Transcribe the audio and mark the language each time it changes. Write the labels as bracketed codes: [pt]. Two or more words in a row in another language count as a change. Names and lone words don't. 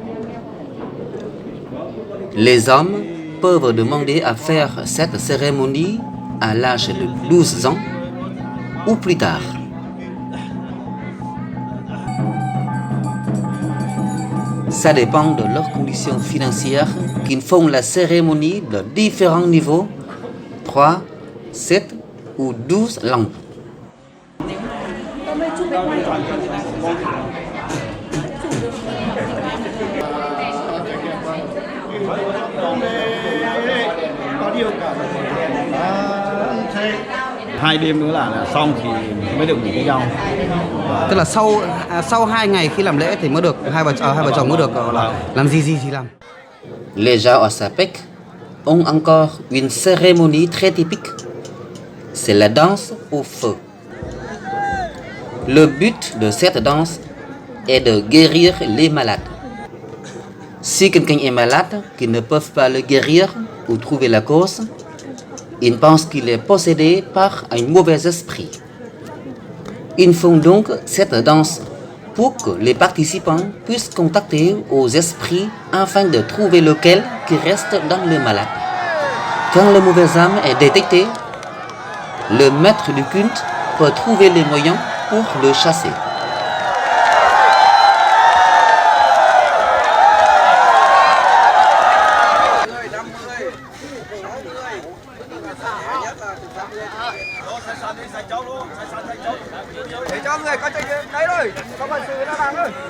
[fr] Les hommes peuvent demander à faire cette cérémonie à l'âge de 12 ans ou plus tard. Ça dépend de leurs conditions financières qu'ils font la cérémonie de différents niveaux, 3, 7 ou 12 lampes. [vi] Hai đêm nữa là xong thì mới được ngủ với nhau. Tức là sau 2 ngày khi làm lễ thì mới được hai vợ chồng mới được làm gì thì làm. [fr] Les Dao à Sapek ont encore une cérémonie très typique. C'est la danse au feu. Le but de cette danse est de guérir les malades. Si quelqu'un est malade, qu'ils ne peuvent pas le guérir ou trouver la cause, ils pensent qu'il est possédé par un mauvais esprit. Ils font donc cette danse pour que les participants puissent contacter aux esprits afin de trouver lequel qui reste dans le malade. Quand le mauvais âme est détecté, le maître du culte peut trouver les moyens pour le chasser. [vi] Để cho người có trách nhiệm đấy rồi, có phần sự nó làm rồi.